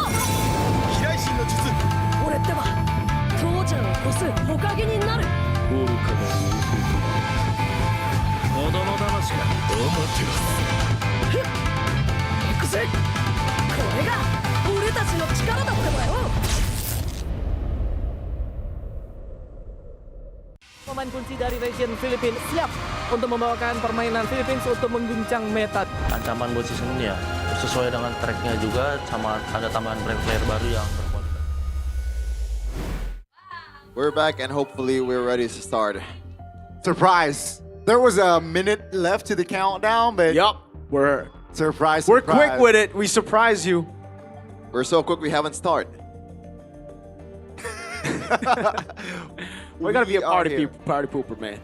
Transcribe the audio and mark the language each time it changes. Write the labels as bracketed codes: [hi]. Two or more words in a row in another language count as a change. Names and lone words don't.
[ja] 飛来神の術。俺ってば父ちゃんを越す火影になる。愚かな子供騙しか。行くぜ。これが俺たちの力だってばよ。 [id] Pemain kunci dari region Filipina siap untuk membawakan permainan Philippines untuk mengguncang meta. Ancaman buat season ini ya sesuai dengan tracknya juga, sama ada tambahan player baru yang berkualitas. [en] We're back and hopefully we're ready to start. Surprise! There was a minute left to the countdown, but we're surprise. We're quick with it. We surprise you. We're so quick we haven't started. We're gonna be a party pooper, man.